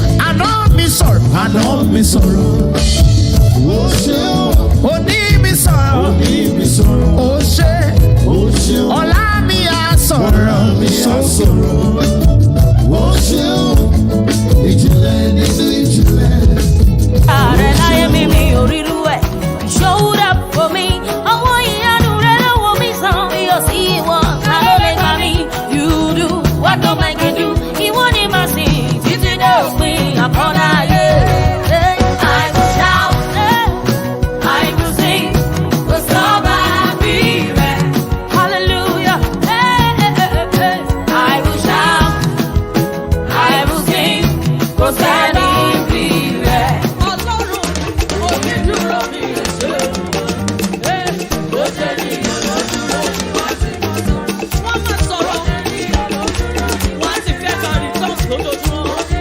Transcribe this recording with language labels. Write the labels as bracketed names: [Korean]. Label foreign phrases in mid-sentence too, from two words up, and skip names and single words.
[Yoruba] Àná mi sọ̀rọ̀, àná mi sọ̀rọ̀, ó ṣeun o. Òní mi sọ̀rọ̀, òní mi sọ̀rọ̀, ó ṣe, ó ṣeun o. Ọ̀la mi á sọ̀rọ̀, ọ̀la mi á sọ̀rọ̀, ó ṣeun o. Ìjìnlẹ̀ nínú ìjìnlẹ̀, ó Ààrẹ láyé ṣeun o. mi, mi ò rírú ẹ̀. [English] Showed up for me. [Yoruba] Àwọn ìyanu rẹ̀ ló wò mí sàn. Mi ò sí ìwọ, ta ló lè gbà mí? [English] You do what no man can do. [Yoruba] Ìwọ ni màá sìn títí dé òpin àkọ́dá ayé. [English] I will shout, I will sing, [Yoruba] kò sọ́ba bí rẹ̀. Hallelujah. [English] I will shout, I will sing, [Yoruba] kò sẹ́ni bí rẹ̀. Ọlọ́run, onídùúró mi ò ṣe o. Ó jẹ́ ènìyàn ló dúró, wọ́n sì máa sọ̀rọ̀. Wọ́n máa sọ̀rọ̀. Wọ́n sì fẹ́ bá returns lójoojúmọ́.